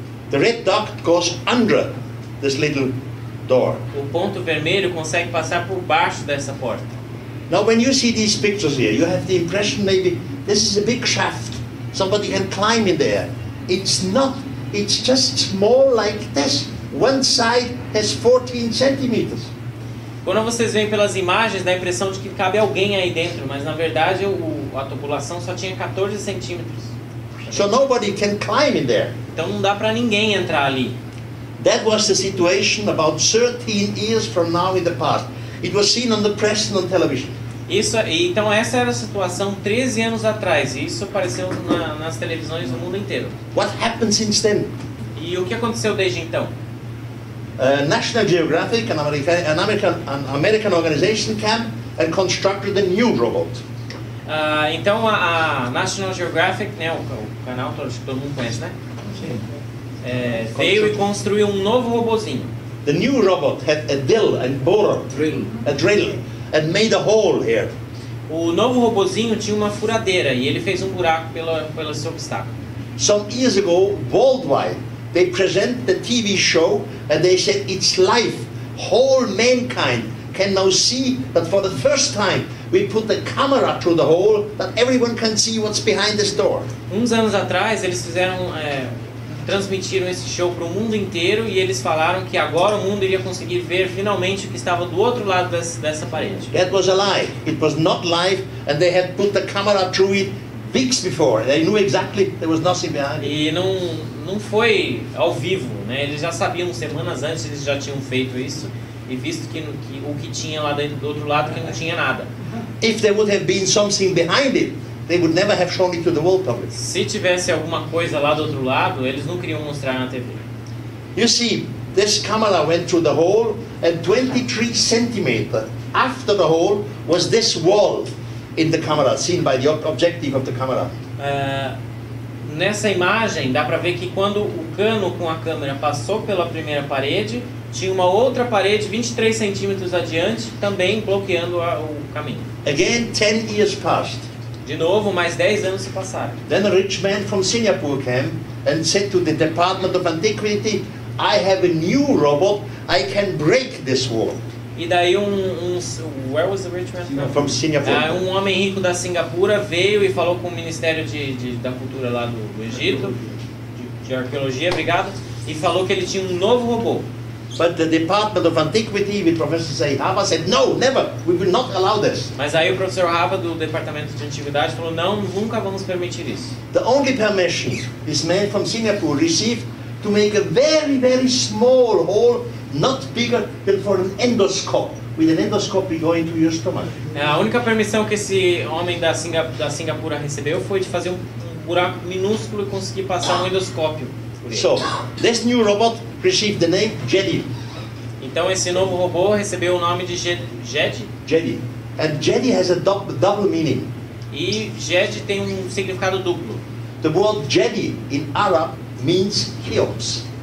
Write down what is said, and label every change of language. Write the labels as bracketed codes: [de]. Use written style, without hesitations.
[en] The red dot goes under this little door. [pt] O ponto vermelho consegue passar por baixo dessa porta. [en] Now when you see these pictures here, you have the impression maybe this is a big shaft. Somebody can climb in there. It's not. It's just small like this. One side has 14 centimeters. [pt] Quando vocês veem pelas imagens, dá a impressão de que cabe alguém aí dentro, mas na verdade a tubulação só tinha 14 centímetros. [en] So nobody can climb in there. [pt] Então não dá para ninguém entrar ali. [en] That was the situation about 13 years from now in the past. It was seen on the press and on television. [pt] Então essa era a situação 13 anos atrás, e isso apareceu nas televisões do mundo inteiro. [en] What happened since then? [pt] E o que aconteceu desde então? [en] National Geographic, an American organization, came and constructed a new robot. [pt] Então a National Geographic, né, o canal que todo mundo conhece, né? Veio e construiu um novo robozinho. [en] The new robot had a drill and borer, a drill, and made a hole here. [pt] O novo robozinho tinha uma furadeira e ele fez um buraco pelo seu obstáculo. [en] Some years ago, worldwide, they present the TV show and they said it's life. Whole mankind can now see that for the first time we put the camera through the hole that everyone can see what's behind this door. [pt] Uns anos atrás eles transmitiram esse show para o mundo inteiro e eles falaram que agora o mundo iria conseguir ver finalmente o que estava do outro lado dessa parede. [en] That was a lie. It was not live, and they had put the camera through it weeks before. They knew exactly there was nothing behind it. [pt] E não foi ao vivo, né? Eles já sabiam, semanas antes eles já tinham feito isso e visto que o que tinha lá dentro do outro lado que não tinha nada. [en] If there would have been something behind it, they would never have shown it to the world public. [pt] Se tivesse alguma coisa lá do outro lado, eles não queriam mostrar na TV. [en] You see, this camera went through the hole, and 23 centimeters after the hole was this wall in the camera, seen by the objective of the camera. [pt] Nessa imagem dá para ver que quando o cano com a câmera passou pela primeira parede, tinha uma outra parede 23 centímetros adiante, também bloqueando o caminho. [en] Again, 10 years passed. [pt] De novo, mais 10 anos se passaram. [en] Then a rich man from Singapore came and said to the Department of Antiquity, I have a new robot, I can break this wall. [pt] E daí [en] where was the rich man from Singapore? [pt] Um homem rico da Singapura veio e falou com o Ministério da Cultura lá do Egito, de Arqueologia, obrigado, e falou que ele tinha um novo robô. [en] But the Department of Antiquity with Professor Seihaba said, no, never, we will not allow this. [pt] Mas aí o professor Haba do Departamento de Antiguidade falou, não, nunca vamos permitir isso. [en] The only permission this man from Singapore received to make a very, very small hole, not bigger than for an endoscope. With an endoscope going to your stomach. [pt] A única permissão que esse homem da Singapura recebeu foi de fazer um buraco minúsculo e conseguir passar um endoscópio por ele. [en] So, this new robot received the name Jedi. [pt] Então esse novo robô recebeu o nome de Jedi. [en] Jedi. And Jedi has a double meaning. [pt] E Jedi tem um significado duplo. [en] The word Jedi in Arab means Cheops.